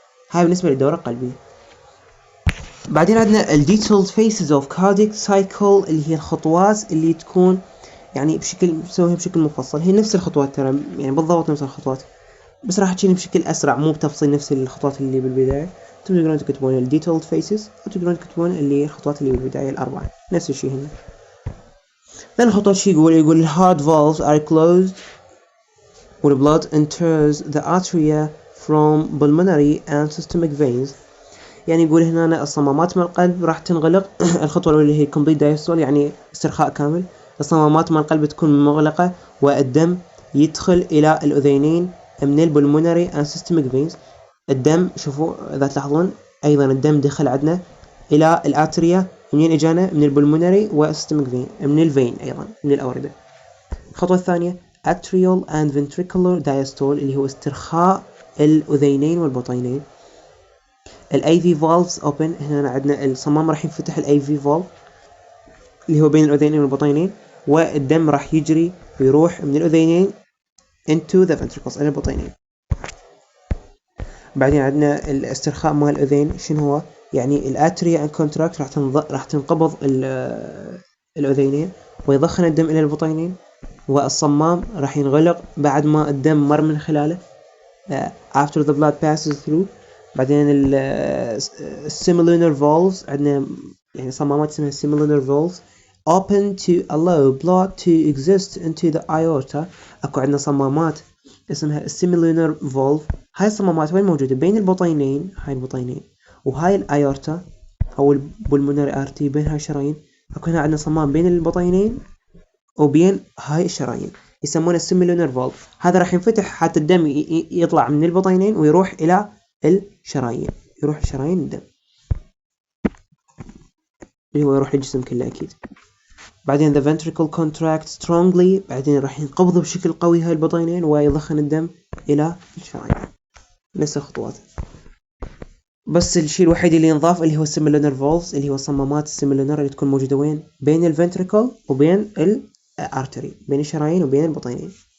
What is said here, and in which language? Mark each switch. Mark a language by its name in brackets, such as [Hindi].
[Arabic] هاي بالنسبة للدورة القلبية. بعدين عندنا [English] detailed phases of cardiac cycle، [Arabic] اللي هي الخطوات اللي تكون يعني نسويها بشكل مفصل. هي نفس الخطوات ترى، يعني بالضبط نفس الخطوات، بس راح تجيني بشكل أسرع، مو بتفصيل نفس الخطوات اللي بالبداية. تقدرون تكتبون detailed phases، وتقدرون تكتبون اللي الخطوات اللي بالبداية الأربعة، نفس الشيء هنا. ثاني خطوة شي يقول [English] heart valves are closed when blood enters the atria from pulmonary and systemic veins. [Arabic] يعني يقول هنا الصمامات من القلب راح تنغلق. الخطوة الأولى هي complete diastole يعني استرخاء كامل. الصمامات من القلب تكون مغلقة والدم يدخل إلى الأذينين من البلمونري [English] and systemic veins. [Arabic] الدم شوفوا إذا تلاحظون أيضا الدم دخل عندنا إلى الآتريا. منين إجانا؟ من البلمونري والسيستميك فين، من الفين أيضا من الأوردة. الخطوة الثانية [English] atrial and ventricular diastole [Arabic] اللي هو استرخاء الأذينين والبطينين. [English] ال AV valves open. [Arabic] هنا عندنا الصمام راح ينفتح ال AV valve اللي هو بين الأذينين والبطينين، والدم راح يجري ويروح من الأذينين [English] into the ventricles [Arabic] إلى البطينين. بعدين عندنا الاسترخاء مال الأذين شنو هو؟ يعني الاتريا and contract راح تنقبض الأذينين ويضخن الدم إلى البطينين، والصمام راح ينغلق بعد ما الدم مر من خلاله [English] after the blood passes through. بعدين semilunar valves [Arabic] عندنا يعني صمامات اسمها [English] semilunar valves open to allow blood to exist into the aorta. [Arabic] اكو عندنا صمامات اسمها semilunar valve. هاي الصمامات وين موجودة؟ بين البطينين، هاي البطينين وهاي الايورتا او البلمونري ارتي، بين هاي الشرايين. اكو هنا عندنا صمام بين البطينين وبين هاي الشرايين يسمونه السيميلونر فالف. هذا راح ينفتح حتى الدم يطلع من البطينين ويروح الى الشرايين، يروح الشرايين الدم اللي هو يروح للجسم كله اكيد. [English] بعدين the ventricle contract strongly. [Arabic] بعدين راح ينقبض بشكل قوي هاي البطينين ويضخن الدم الى الشرايين. نفس الخطوات، بس الشيء الوحيد اللي ينضاف اللي هو السيميلونر فالفز، اللي هو صمامات السيميلونر اللي تكون موجودة وين؟ بين الفنتريكل وبين الارتري، بين الشرايين وبين البطينين.